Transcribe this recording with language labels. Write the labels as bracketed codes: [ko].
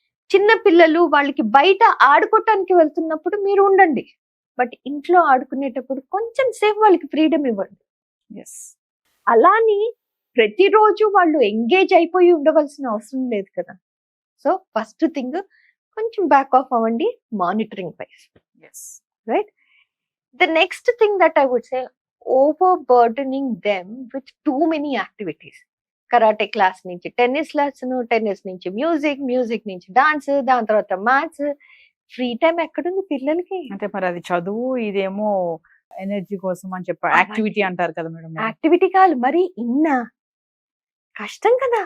[te] చిన్న పిల్లలు వాళ్ళకి బయట ఆడుకోవటానికి వెళ్తున్నప్పుడు మీరు ఉండండి, బట్ ఇంట్లో ఆడుకునేటప్పుడు కొంచెం సేపు వాళ్ళకి ఫ్రీడమ్ ఇవ్వండి. [en] yes [te] అలాని ప్రతిరోజు వాళ్ళు ఎంగేజ్ అయిపోయి ఉండవలసిన అవసరం లేదు కదా. [en] so first thing [te] కొంచెం [en] back off [te] అవ్వండి [en] Monitoring wise. Yes Right? The next thing that I would say, overburdening them with too many activities. [te] Karate class నుంచి టెన్నిస్ లెసన్, టెన్నిస్ నుంచి మ్యూజిక్ నుంచి డాన్స్, దాని తర్వాత మ్యాథ్స్. ఫ్రీ టైం ఎక్కడుంది పిల్లలకి? అంటే మరి అది చదువు, ఇదేమో ఎనర్జీ కోసం అని చెప్పి యాక్టివిటీ అంటారు కదా మేడం. యాక్టివిటీ కాదు మరి, కష్టం కదా.